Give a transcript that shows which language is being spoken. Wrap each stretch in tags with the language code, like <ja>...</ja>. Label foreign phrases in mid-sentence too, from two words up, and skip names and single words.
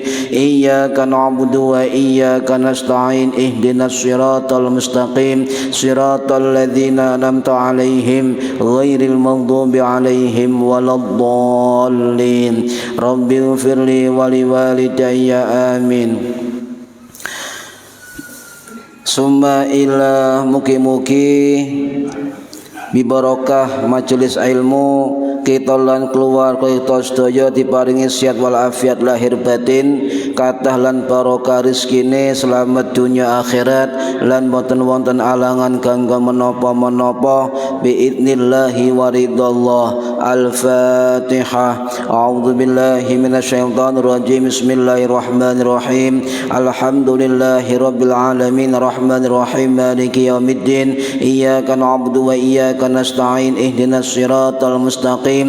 <ar>إياك نعبد وإياك نستعين. اهدنا الصراط المستقيم صراط الذين أنعمت عليهم غير المغضوب عليهم ولا الضالين. رب اغفر لي ولوالدي آمين.</ar> <jv>Summa ila mugi-mugi bibarokah majelis ilmu kita lan keluar kita sedaya diparingi sehat wal afiat lahir batin kathah lan barokah rezekine selamat dunia akhirat lan boten wonten alangan kanggo menapa-menapa</jv> <ar>بإذن الله ورضا الله. Al-Fatihah. أعوذ بالله من الشيطان الرجيم بسم الله الرحمن الرحيم. الحمد لله رب العالمين. الرحمن الرحيم مالك يوم الدين. إياك نعبد وإياك نستعين اهدنا الصراط المستقيم.</ar>